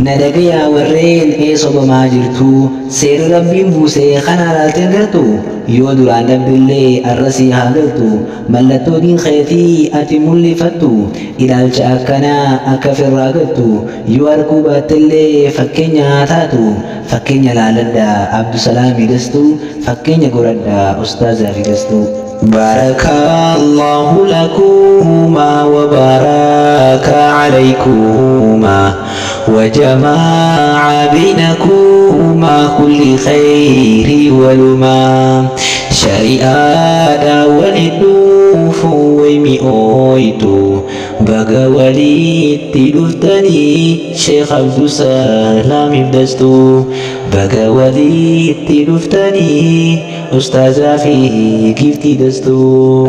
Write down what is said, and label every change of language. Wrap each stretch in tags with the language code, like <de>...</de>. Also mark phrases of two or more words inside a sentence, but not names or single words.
<om>Na dhagayaa warreen ee sobamaa jirtu, seerri Rabbiin buuse kana laalteen gartu, yoo duraan dhabdillee arra sii haa galtu, mallattoo diin keetii ati mul'ifattu, ilaalcha akkanaa akka firraa galtu, yoo arguu baattellee fakkeenya haa taatu, fakkeenya laaladhaa Abdusalaamii Dastuu, fakkeenya godhadhaa Ustaazaa fi Dastuu.</om> <ar>بارك الله لكما وبارك عليكما وجمع بينكما كل خير ولما.</ar> <om>Shari'aadha waliin dhufu way mi'ooytu. Baga walitti dhuftanii Sheekh Abdul Salaam Ibdastuu. Baga walitti dhuftanii Ustaazaa fi Giftii Dastuu.</om>